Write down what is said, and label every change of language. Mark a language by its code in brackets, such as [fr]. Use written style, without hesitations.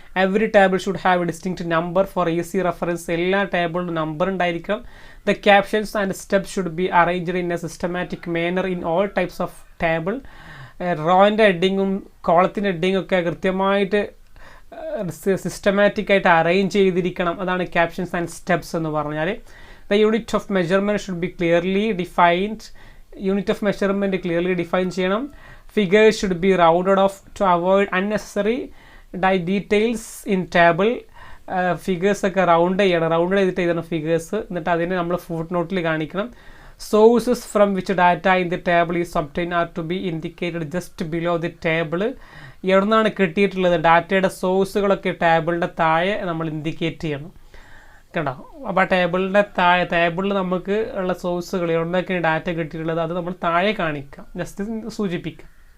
[en] Every table should have a distinct number for easy reference. [ml] എല്ലാ ടേബിളിലും number ഉണ്ടായിരിക്കണം. [en] The captions and steps should be arranged in a systematic manner in all types of table. [ml] റോൻ്റെ ഹെഡിങ്ങും കോളത്തിൻ്റെ ഹെഡിങ്ങും ഒക്കെ കൃത്യമായിട്ട് systematic ആയിട്ട് arrange ചെയ്തിരിക്കണം. അതാണ് captions and steps എന്ന് പറഞ്ഞാൽ. [en] The unit of measurement should be clearly defined. Unit of measurement clearly defined ചെയ്യണം. Figures should be rounded off to avoid unnecessary details in table. [ml] Figures ഒക്കെ round ചെയ്തിട്ട് എഴുതണം figures. എന്നിട്ട് അതിനെ നമ്മൾ ഫുട് നോട്ടിൽ കാണിക്കണം. [en] Sources from which data in the table is obtained are to be indicated just below the table. [ml] എവിടെ നിന്നാണ് കിട്ടിയിട്ടുള്ളത് ഡാറ്റയുടെ സോഴ്സുകളൊക്കെ ടേബിളിൻ്റെ താഴെ നമ്മൾ ഇൻഡിക്കേറ്റ് ചെയ്യണം. കണ്ടോ, അപ്പോൾ ആ ടേബിളിൽ നമുക്ക് ഉള്ള സോഴ്സുകൾ എവിടെയൊക്കെയാണ് ഡാറ്റ കിട്ടിയിട്ടുള്ളത് അത് നമ്മൾ താഴെ കാണിക്കാം, ജസ്റ്റ് സൂചിപ്പിക്കാം.